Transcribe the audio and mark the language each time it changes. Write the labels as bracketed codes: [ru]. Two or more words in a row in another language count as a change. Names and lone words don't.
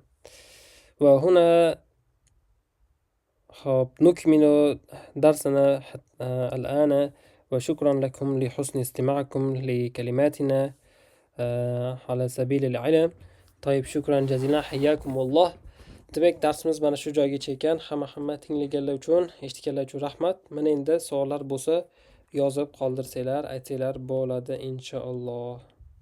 [ar] وهنا نكمل درسنا الآن، وشكرا لكم لحسن استماعكم لكلماتنا على سبيل العلم. طيب، شكرا جزيلا، حياكم الله. [uz] Demek darsimiz mana shu joygacha ekan. Hamma tinglaganlar uchun, eshitganlar uchun rahmat. Mana endi savollar bo'lsa yozib qoldirsanglar, aytsanglar bo'ladi inshaalloh.